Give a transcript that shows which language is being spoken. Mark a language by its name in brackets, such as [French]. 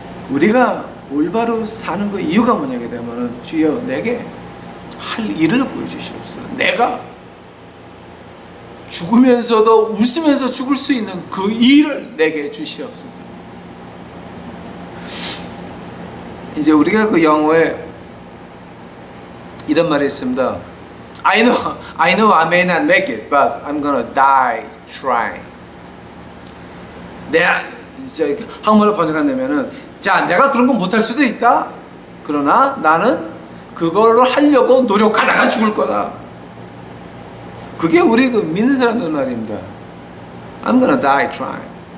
[Korean] 우리가 올바로 사는 그 이유가 뭐냐게 되면 주여 내게 할 일을 보여주시옵소서. 내가 죽으면서도 웃으면서 죽을 수 있는 그 일을 내게 주시옵소서. 이제 우리가 그 영어에 이런 말이 있습니다. [English] I know I may not make it, but I'm gonna die trying. [Korean] 내가 이제 한국말로 번역한다면은 자, 내가 그런 거 못할 수도 있다. 그러나 나는 그걸로 하려고 노력하다가 죽을 거다. 그게 우리 그 믿는 사람들 말입니다. [English] I'm gonna die trying.